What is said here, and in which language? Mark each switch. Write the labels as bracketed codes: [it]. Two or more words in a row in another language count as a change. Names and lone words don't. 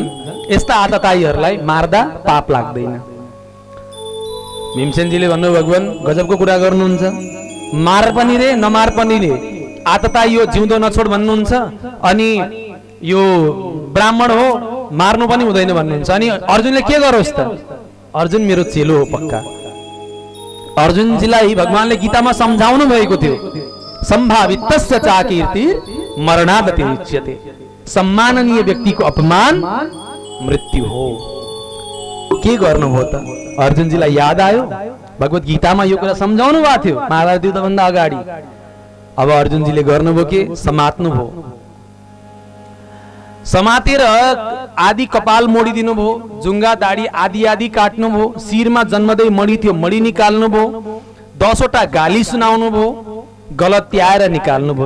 [ne] यस्ता आतताईहरूलाई मार्दा पाप लाग्दैन। भीमसेनजीले भन्नु, भगवान गजबको कुरा गर्नुहुन्छ, मार पनि रे नमार पनि रे, आतताई यो जिउँदो नछोड भन्नुहुन्छ, अनि यो ब्राह्मण हो मार्नु पनि हुँदैन भन्नुहुन्छ। अनि अर्जुनले के गरोस् त? अर्जुन मेरो चेलो हो पक्का। अर्जुनजीलाई भगवानले गीतामा सम्झाउनु भएको थियो, [sa] सम्भावितस्य चा कीर्ति मरणादति उच्यते। [ne] सम्माननीय व्यक्तिको अपमान मृत्यु हो। के गर्नुभयो त? अर्जुनजीलाई याद आयो, भगवत गीतामा यो कुरा सम्झाउनु भएको थियो महाभारत युद्धभन्दा अगाडि। अब अर्जुनजीले गर्नुभयो के? समात्नुभयो। समातेर आदि कपाल मोडिदिनु भयो, जुङ्गा दाढी आदि आदि काट्नुभयो, शिरमा जन्मदै मडी थियो मडी निकाल्नुभयो, 10वटा गाली सुनाउनु भयो, गलत्याएर निकाल्नुभयो।